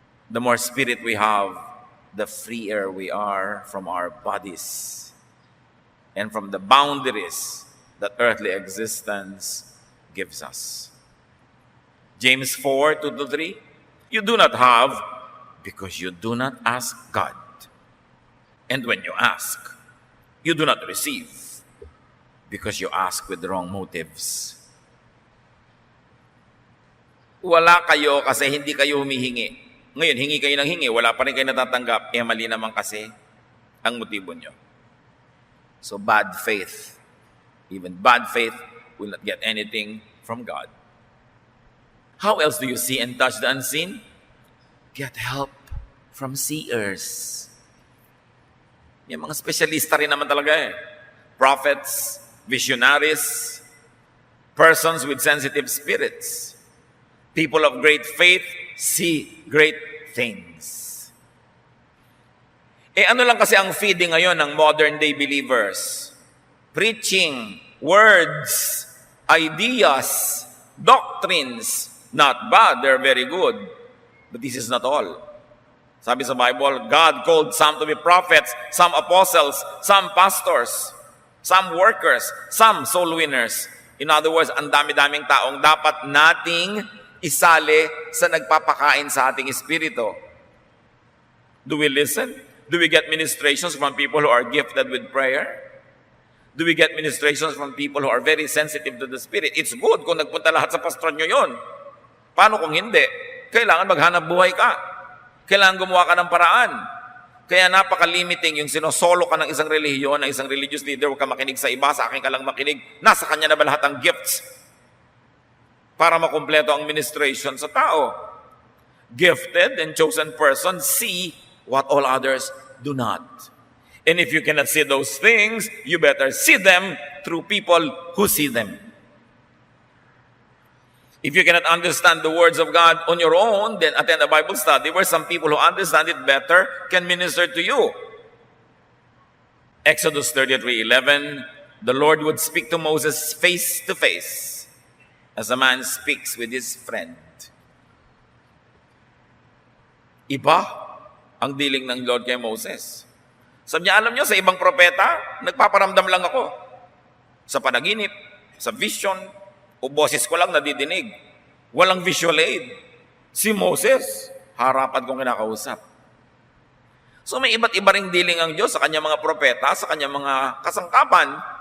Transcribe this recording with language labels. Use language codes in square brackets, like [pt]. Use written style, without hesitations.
[en] The more spirit we have, the freer we are from our bodies and from the boundaries that earthly existence gives us. James 4:2-3, you do not have because you do not ask God. And when you ask, you do not receive because you ask with wrong motives. [tl] Wala kayo kasi hindi kayo humihingi. Ngayon, hingi kayo ng hingi, wala pa rin kayo natatanggap, mali naman kasi ang motibo nyo. [en] So bad faith, even bad faith will not get anything from God. How else do you see and touch the unseen? Get help from seers. [tl] Yung mga specialista rin naman talaga eh. [en] Prophets, visionaries, persons with sensitive spirits. People of great faith see great things. [tl] Ano lang kasi ang feeding ngayon ng modern day believers? [en] Preaching, words, ideas, doctrines. Not bad, they're very good. But this is not all. [tl] Sabi sa [en] Bible, God called some to be prophets, some apostles, some pastors, some workers, some soul winners. In other words, [tl] ang dami-daming taong dapat nating isali sa nagpapakain sa ating espiritu. [en] Do we listen? Do we get ministrations from people who are gifted with prayer? Do we get ministrations from people who are very sensitive to the Spirit? It's good [tl] kung nagpunta lahat sa pastor nyo yun. Paano kung hindi? Kailangan maghanap buhay ka. Kailangan gumawa ka ng paraan. Kaya napaka-limiting yung sinosolo ka ng isang relihiyon, ng isang religious leader, huwag ka makinig sa iba, sa akin ka lang makinig. Nasa kanya na ba lahat ang gifts para makumpleto ang ministration sa tao? [en] Gifted and chosen persons see what all others do not. And if you cannot see those things, you better see them through people who see them. If you cannot understand the words of God on your own, then attend a Bible study where some people who understand it better can minister to you. Exodus 33:11, the Lord would speak to Moses face to face as a man speaks with his friend. [tl] Iba ang dealing ng Lord kay Moses. Sabi niya, alam niyo, sa ibang propeta, nagpaparamdam lang ako. Sa panaginip, sa vision, o boses ko lang nadidinig. Walang visual aid. Si Moses, harapan kong kinakausap. So may iba't iba ring dealing ang Diyos sa kanyang mga propeta, sa kanyang mga kasangkapan.